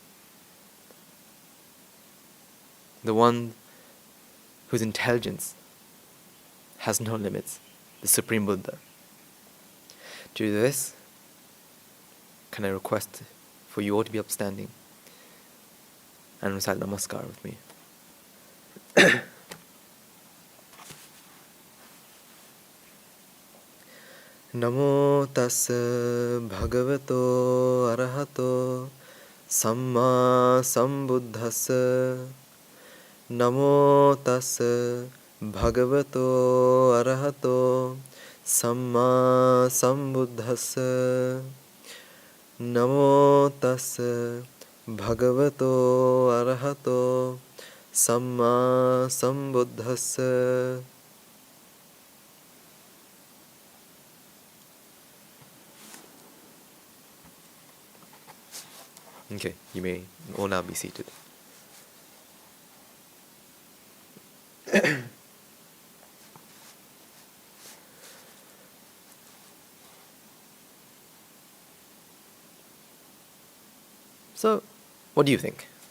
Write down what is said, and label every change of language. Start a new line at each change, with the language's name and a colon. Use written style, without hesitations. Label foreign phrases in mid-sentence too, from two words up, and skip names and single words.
English: The one whose intelligence has no limits, the Supreme Buddha. To do this, can I request for you all to be upstanding and recite Namaskar with me.
Pali: Namo tassa bhagavato arahato samma sambuddhassa. Namo tassa bhagavato arahato samma sambuddhassa. Namo tassa bhagavato arahato samma sambuddhassa.
English: Okay, you may all now be seated. So, what do you think?